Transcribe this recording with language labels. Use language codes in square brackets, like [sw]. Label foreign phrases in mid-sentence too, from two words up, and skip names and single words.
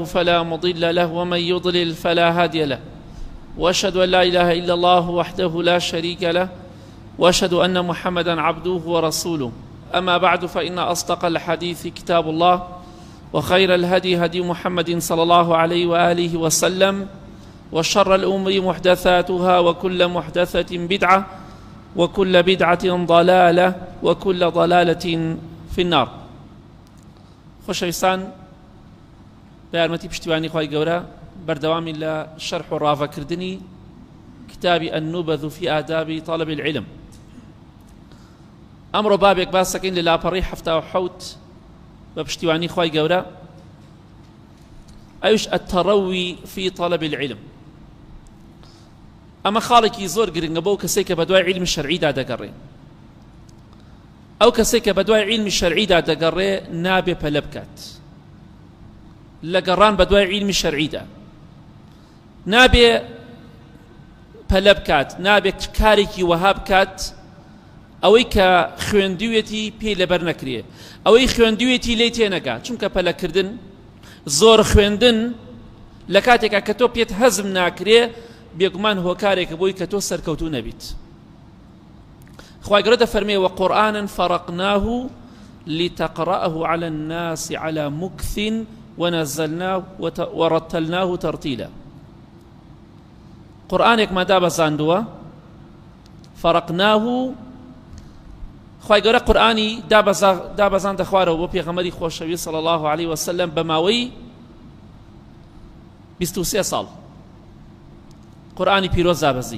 [ar] فلا مضل له ومن يضلل فلا هادي له وأشهد أن لا إله إلا الله وحده لا شريك له وأشهد أن محمدا عبده ورسوله أما بعد فإن أصدق الحديث كتاب الله وخير الهدي هدي محمد صلى الله عليه وآله وسلم وشر الأمور محدثاتها وكل محدثة بدعة وكل بدعة ضلالة وكل ضلالة في النار. [ckb] خۆشەویستان بە یارمەتی پشتیوانی خی گەورە بەردەوامی لە شەرح و ڕاڤەکردنی کتابی النوبذ في آداب طلب العلم. ئەمڕۆ بابێک باس دەکەین لە لاپەڕی 77 بە پشتیوانی خی گەورە ئەویش التەڕەوی في طلب العلم. ئەمە خاڵێکی زۆر گرنگە بۆ کەسێک کە بەدوای عیلمی شەرعیدا دەگەڕێ. ئەو کەسێک کە بەدوای عیلمی شەرعیدا دەگەڕێ نابێ پەلە بکات لە گەڕان بەدوای عیلمی شەرعیدا، نابێ پەلە بکات، نابێ کارێکی وەها بکات ئەوەی کە خوێندوێتی پێی لەبەر نەکرێ، ئەوەی خوێندوێتی لێی تێنەگات، چونکە پەلەکردن زۆر خوێندن لە کاتێکا کە تۆ پێت هەزم ناکرێ بێگومان هۆکارێکە بۆی کە تۆ سەرکەوتوو نەبیت. خی گەورە دەفەرمێ [ar] وقورآنا فرقناه لتقرأه على الناس على مكث ونزلناه ورتلناه ترتيلا. [ckb] قورآنێکمان دابەزاندووە فرقناه، خی گەورە قورآنی دابەزاندە خوارەوە بۆ پێغەمبەری خۆشەویست [ar] صلی الله عليه وسلم [ckb] بە ماوەی 23 ساڵ قورآنی پیرۆز دابەزی.